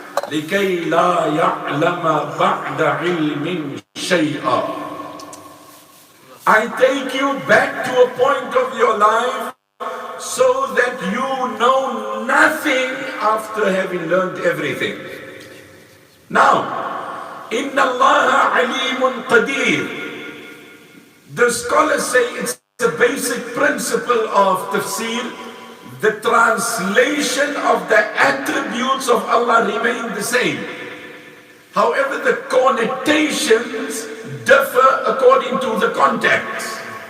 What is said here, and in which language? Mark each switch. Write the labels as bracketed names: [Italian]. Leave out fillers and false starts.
[Arabic] لِكَيْ لَا يَعْلَمَ بَعْدَ عِلْمٍ شَيْئًا. [English] I take you back to a point of your life so that you know nothing after having learned everything. Now, [Arabic] إِنَّ اللَّهَ عَلِيمٌ قَدِيرٌ. [English] The scholars say it's the basic principle of tafsir the translation of the attributes of Allah remain the same. However, the connotations differ according to the context.